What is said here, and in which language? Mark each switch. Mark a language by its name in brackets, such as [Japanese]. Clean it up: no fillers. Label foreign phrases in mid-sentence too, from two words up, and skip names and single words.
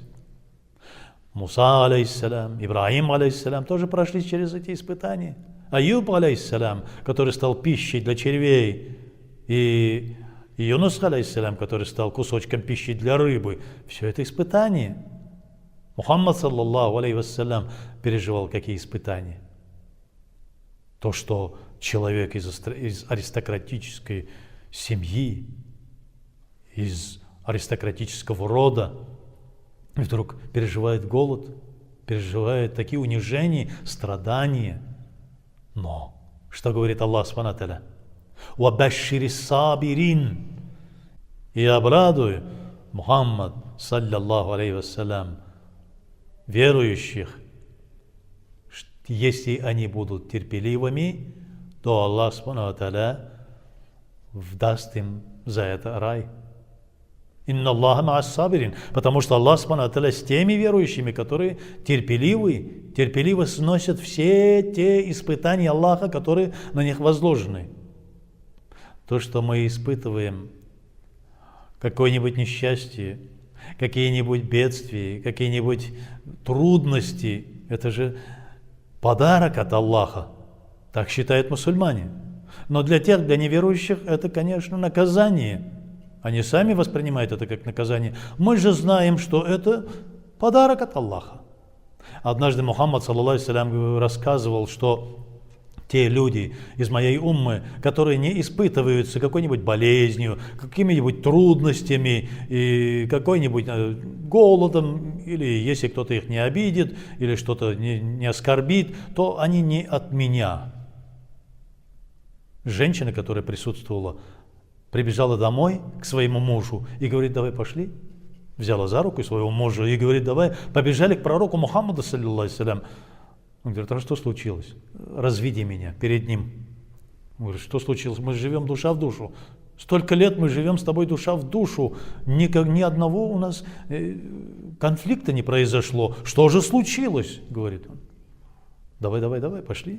[Russian] Муса, алейхиссалям, Ибрахим, алейхиссалям, тоже прошли через эти испытания. Аюб, алейхиссалям, который стал пищей для червей, и Юнус, алейхиссалям, который стал кусочком пищи для рыбы. Все это испытание. [Arabic] محمد صلى الله عليه وسلم, [Russian] переживал какие испытания. То, что человек из аристократической семьи, из аристократического рода, вдруг переживает голод, переживает такие унижения, страдания. Но что говорит Аллах [Arabic] سبحانه وتعالى? «وبشر الصابرين». [Russian] И обрадуй, Мухаммад, [Arabic] صلى الله عليه وسلم, [Russian] верующих, если они будут терпеливыми, то Аллах [Arabic] سبحانه وتعالى [Russian] даст им за это рай. [Arabic] إن الله مع الصابرين, [Russian] потому что Аллах [Arabic] سبحانه وتعالى [Russian] с теми верующими, которые терпеливо сносят все те испытания Аллаха, которые на них возложены. То, что мы испытываем, какое-нибудь несчастье, какие-нибудь бедствия, какие-нибудь трудности, это же подарок от Аллаха. Так считают мусульмане. Но для неверующих это, конечно, наказание. Они сами воспринимают это как наказание. Мы же знаем, что это подарок от Аллаха. Однажды Мухаммад, [Arabic] صلى الله عليه وسلم, [Russian] рассказывал, что те люди из моей уммы, которые не испытываются какой-нибудь болезнью, какими-нибудь трудностями, и какой-нибудь голодом, или если кто-то их не обидит, или что-то не оскорбит, то они не от меня. Женщина, которая присутствовала, прибежала домой к своему мужу и говорит: давай пошли. Взяла за руку своего мужа и говорит: давай, побежали к пророку Мухаммаду, [Arabic] صلى الله عليه وسلم. [Russian] Он говорит: а что случилось? Разведи меня перед ним. Он говорит: что случилось? Мы живем душа в душу. Столько лет мы живем с тобой душа в душу. Ни одного у нас конфликта не произошло. Что же случилось? Говорит он. Давай, пошли.